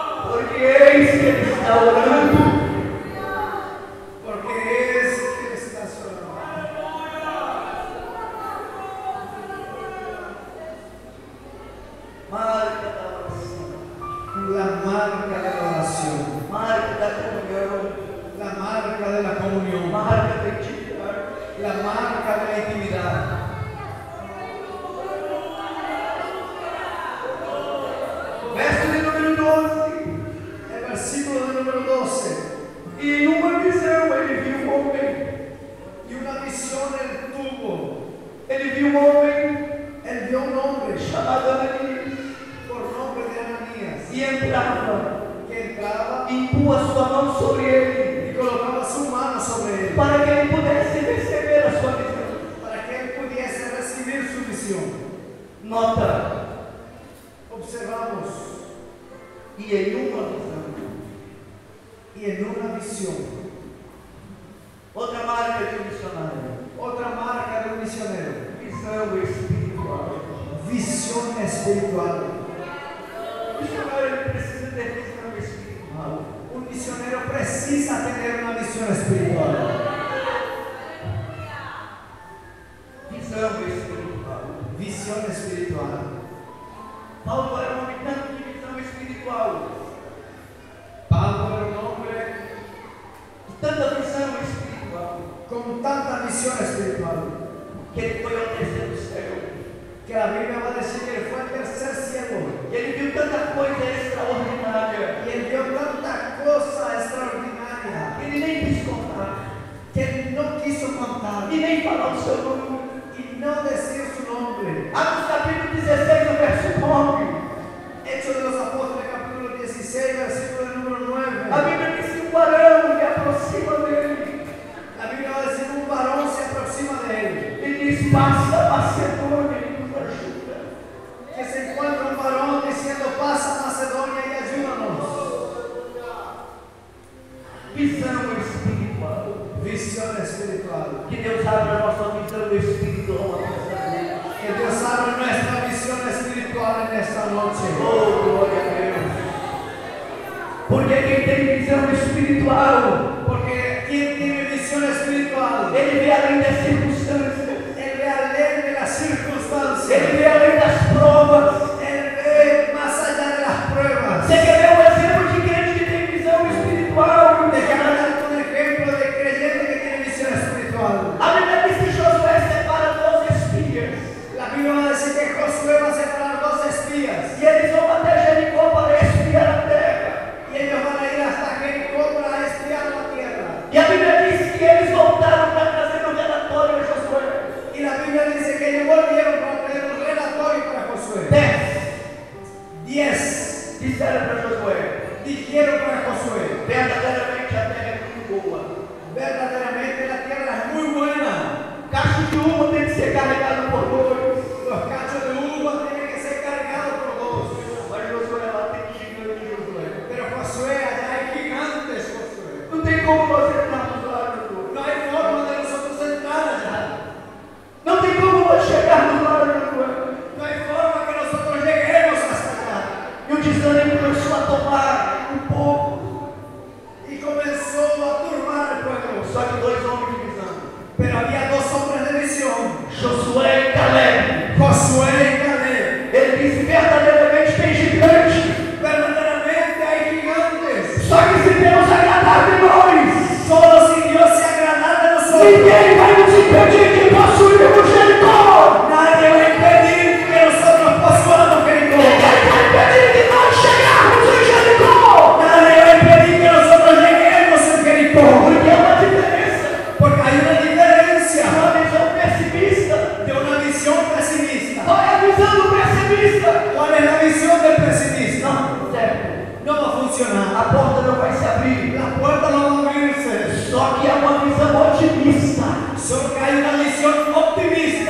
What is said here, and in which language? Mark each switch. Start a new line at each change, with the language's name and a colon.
Portuguese: Porque eis que ele está orando.
Spanish: Porque es que Él está orando.
Portuguese: Marca da oração.
Spanish: La marca de la oración.
Portuguese: Marca da comunhão.
Spanish: La marca de la comunión.
Portuguese: Marca da intimidade.
Spanish: La marca de la intimidad.
Portuguese: Verso de número 12.
Spanish: El versículo de número 12.
Portuguese: E numa visão ele viu um homem.
Spanish: Y una visión él tuvo.
Portuguese: Ele viu um homem
Spanish: Él vio un hombre
Portuguese: chamado Ananias.
Spanish: por nombre de Ananías
Portuguese: E entrava.
Spanish: que entraba
Portuguese: E impunha sua mão sobre ele.
Spanish: y colocaba su mano sobre él
Portuguese: Para que ele pudesse receber a sua visão.
Spanish: para que él pudiese recibir su visión.
Portuguese: Nota.
Spanish: Observamos,
Portuguese: E em uma visão.
Spanish: y en una visión,
Portuguese: Outra marca de um missionário.
Spanish: otra marca de un misionero,
Portuguese: Visão espiritual.
Spanish: visión espiritual.
Portuguese: O missionário ele precisa ter visão espiritual.
Spanish: Un misionero precisa tener una visión espiritual.
Portuguese: Visão espiritual.
Spanish: Visión espiritual.
Portuguese: Paulo era um homem tanto de visão espiritual.
Spanish: Pablo era un hombre
Portuguese: De tanta visão espiritual.
Spanish: con tanta visión espiritual
Portuguese: Que ele foi ao terceiro céu.
Spanish: que la Biblia va a decir que él fue al tercer cielo
Portuguese: E ele viu tanta coisa extraordinária.
Spanish: y él vio tanta cosa extraordinaria
Portuguese: Que ele nem quis contar.
Spanish: que él no quiso contar
Portuguese: E nem falar o seu nome.
Spanish: y no decir su nombre.
Portuguese: Atos capítulo 16, o verso 9.
Spanish: Hechos de los Apóstoles, capítulo 16, versículo número 9.
Portuguese: A Bíblia diz que um varão se aproxima dele.
Spanish: La Biblia va a decir un varón se aproxima de él,
Portuguese: E diz: passa a Macedônia e nos ajuda.
Spanish: que se encuentra un varón diciendo pasa a Macedonia y ayúdanos.
Portuguese: Visão espiritual.
Spanish: Visión espiritual.
Portuguese: Que Deus abra a nossa visão espiritual nessa noite.
Spanish: Que Dios abra nuestra visión espiritual en esta noche.
Portuguese: Oh, glória a Deus. Porque quem tem visão espiritual,
Spanish: Porque quien tiene visión espiritual,
Portuguese: ele vê além das circunstâncias,
Spanish: él ve além de las circunstancias,
Portuguese: ele vê além das provas.
Spanish: él ve más allá de las pruebas.
Portuguese: Você quer ver um exemplo de crente que tem visão espiritual?
Spanish: Déjame darte un ejemplo de creyente que tiene visión espiritual.
Portuguese: A Bíblia diz que Josué separa 12 espias.
Spanish: La Biblia va a decir que Josué va a separar 12 espías
Portuguese: E eles vão até Jericó para espiar a terra.
Spanish: y ellos van a ir hasta Jericó para espiar la tierra.
Portuguese: E a Bíblia diz que eles voltaram para trazer um relatório a Josué.
Spanish: Y la Biblia dice que ellos volvieron para traer un relatorio para Josué. 10
Portuguese: Disseram para Josué:
Spanish: dijeron para Josué,
Portuguese: verdadeiramente a terra é muito boa.
Spanish: verdaderamente la tierra es muy buena.
Portuguese: Cacho de uva tem que ser carregado por 2.
Spanish: Los cachos de uva tienen que ser cargados por 2.
Portuguese: Mas Josué lá tem gigante, Josué.
Spanish: Pero Josué, allá hay gigantes, Josué.
Portuguese: Não tem como nós entrarmos lá, Josué.
Spanish: No hay forma de nosotros entrar allá.
Portuguese: Não tem como nós chegarmos lá, Josué.
Spanish: No hay forma que nosotros lleguemos hasta allá.
Portuguese: E o desânimo começou a tomar um pouco.
Spanish: Y comenzó a turbar el pueblo.
Portuguese: Só que 2 homens de visão,
Spanish: Pero había 2 hombres de visión,
Portuguese: Josué e Caleb.
Spanish: Josué y Caleb.
Portuguese: Ele disse: verdadeiramente tem gigante.
Spanish: Verdaderamente hay gigantes.
Portuguese: Só que se Deus agradar de nós,
Spanish: Solo si Dios se agrada de nosotros,
Portuguese: ninguém vai nos impedir de possuirmos Jericó.
Spanish: nadie va a impedir que nosotros poseamos Jericó.
Portuguese: Ninguém vai impedir de nós chegarmos em Jericó.
Spanish: Nadie va a impedir que nosotros lleguemos en Jericó.
Portuguese: Porque é uma diferença
Spanish: Porque hay una diferencia
Portuguese: de uma visão pessimista.
Spanish: de una visión pesimista.
Portuguese: Qual é a visão do pessimista?
Spanish: ¿Cuál es la visión del pesimista?
Portuguese: Não, certo.
Spanish: No va a funcionar.
Portuguese: A porta não vai se abrir.
Spanish: La puerta no va a abrirse.
Portuguese: Só que há uma visão otimista.
Spanish: Solo que hay una visión optimista.